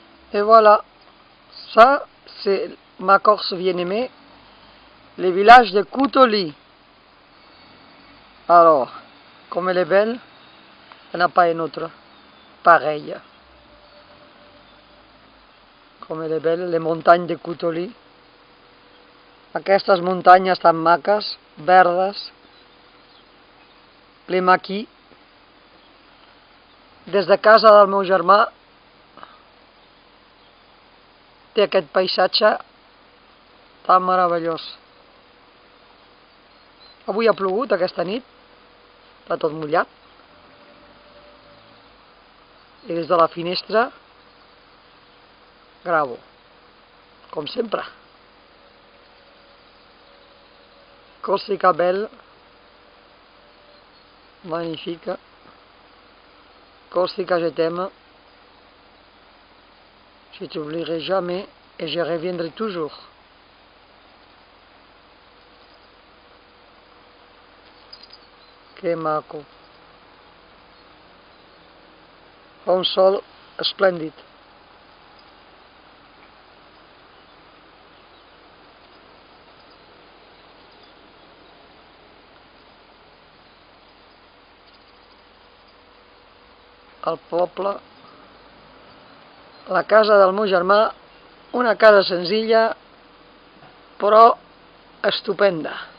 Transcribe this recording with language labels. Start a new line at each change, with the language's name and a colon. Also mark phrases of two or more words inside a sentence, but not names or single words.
French: Et voilà, ça c'est ma Corse bien-aimée, le village de Koutoli. Alors, comme elle est belle, il n'y en a pas une autre pareille.
Catalan: Com elle és bella, les muntanyes de Koutoli. Aquestes muntanyes tan maques, verdes, clima aquí. Des de casa del meu germà té aquest paisatge tan meravellós. Avui ha plogut aquesta nit, està tot mullat. I des de la finestra gravo, com sempre.
French: Corsica belle, magnifique. Corsica, je t'aime. Je t'oublierai jamais et je reviendrai toujours.
Catalan: Que maco. Un sol esplèndid. El poble, la casa del meu germà, una casa senzilla però estupenda.